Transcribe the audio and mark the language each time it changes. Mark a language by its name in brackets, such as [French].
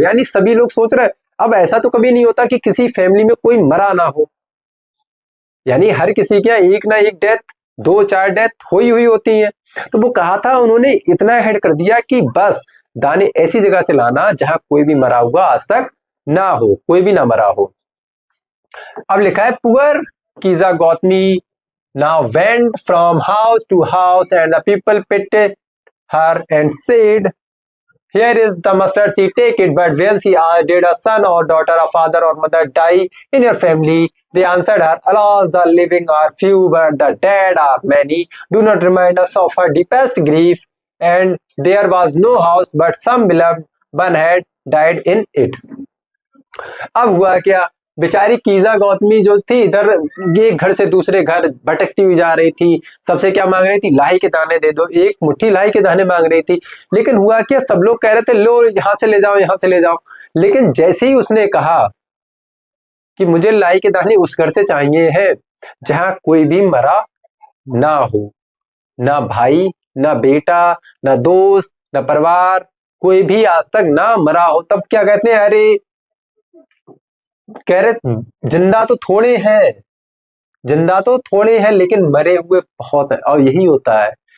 [Hindi] यानी सभी लोग सोच रहे, अब ऐसा तो कभी नहीं होता कि किसी फैमिली में कोई मरा ना हो, यानी हर किसी के एक ना एक डेथ, 2-4 डेथ हुई होती है। तो वो कहा था, उन्होंने इतना ऐड कर दिया कि बस दाने ऐसी जगह से लाना जहां कोई भी मरा हुआ आज तक ना हो, कोई भी ना मरा हो। अब लिखा है, [English] Poor Kisa Gotami now went from house to house and the people pitied her and said, here is the mustard seed, take it. But when she asked, did a son or daughter, a father or mother die in your family, they answered her, alas, the living are few but the dead are many. Do not remind us of her deepest grief. And there was no house but some beloved one had died in it. [Hindi] अब हुआ क्या, बेचारी कीजा गौतमी जो थी, इधर ये घर से दूसरे घर भटकती हुई जा रही थी। सबसे क्या मांग रही थी, लाही के दाने दे दो, एक मुट्ठी लाही के दाने मांग रही थी। लेकिन हुआ क्या, सब लोग कह रहे थे लो यहां से ले जाओ, यहां से ले जाओ। लेकिन जैसे ही उसने कहा कि मुझे लाही के दाने उस घर से चाहिए है जहां कोई भी मरा ना हो, ना भाई, ना बेटा, ना दोस्त, ना परिवार, कोई भी आज तक ना मरा हो, तब क्या कहते हैं, अरे कह रहे जिंदा तो थोड़े हैं, जिंदा तो थोड़े हैं लेकिन मरे हुए बहुत है। और यही होता है।